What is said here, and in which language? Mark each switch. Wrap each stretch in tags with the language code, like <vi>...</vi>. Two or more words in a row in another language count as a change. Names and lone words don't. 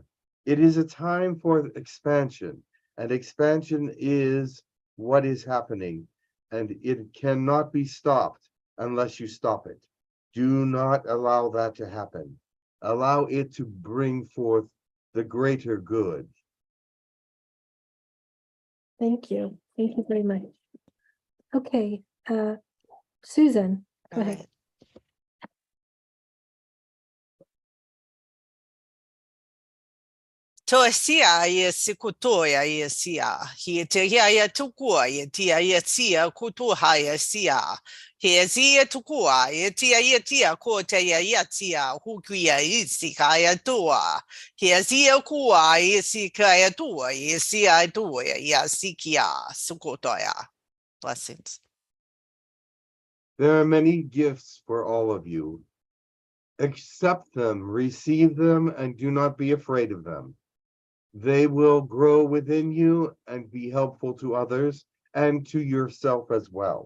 <en>It is a time for expansion, and expansion is what is happening, and it cannot be stopped unless you stop it. Do not allow that to happen. Allow it to bring forth the greater good. Thank you. Thank you very much. Okay, Susan, go ahead. Tosia ye sikutoya ye sia. He te ya tukua ye tia ye sia kutuha ye sia. He sia tukua ye tia ko te ya tia hukuya isika ya tua. He sia kua ye sika ya tua ye sia tua ya sikia sukotoya. Blessings. There are many gifts for all of you. Accept them, receive them, and do not be afraid of them. They will grow within you and be helpful to others and to yourself as well.</en>